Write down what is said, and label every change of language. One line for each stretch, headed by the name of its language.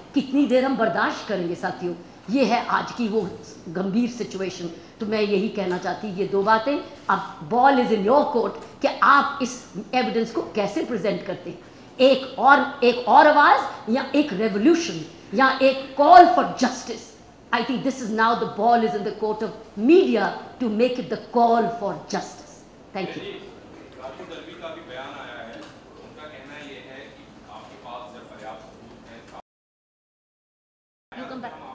Hindi: कितनी देर हम बर्दाश्त करेंगे साथियों? ये है आज की वो गंभीर सिचुएशन। तो मैं यही कहना चाहती, ये 2 बातें, अब
English: ball is in your court
Hindi: कि आप इस एविडेंस को कैसे प्रेजेंट करते हैं। एक और आवाज़, या एक रेवोल्यूशन, या एक call for justice.
English: I think this is now the ball is in the court of media to make it the call for justice. Thank you.
Hindi: Raju Dalvi का भी बयान आया है, उनका कहना ये है कि आपके पास जब पर्याप्त सबूत है,
English: You come back.